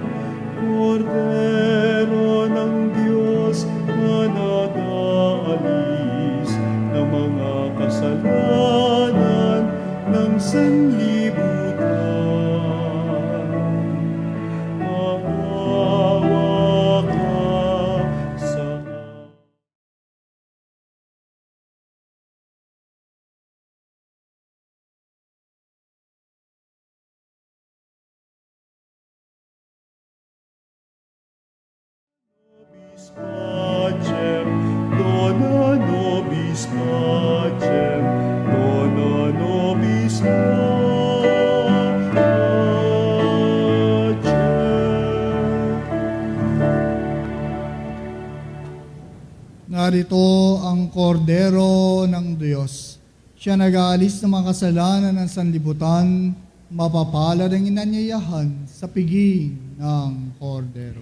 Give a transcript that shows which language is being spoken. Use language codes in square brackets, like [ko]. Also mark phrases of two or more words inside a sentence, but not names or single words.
[tl] Kordero ng Diyos na nag-aalis ng mga kasalanan ng sanlibutan. Maawa ka sa amin. [la] Nobis pacem, dona nobis pacem, dona nobis pacem. [tl] Narito ang kordero ng Diyos. Siya nag-aalis ng mga kasalanan ng sanlibutan, mapapalad ang inanyayahan sa piging ng kordero.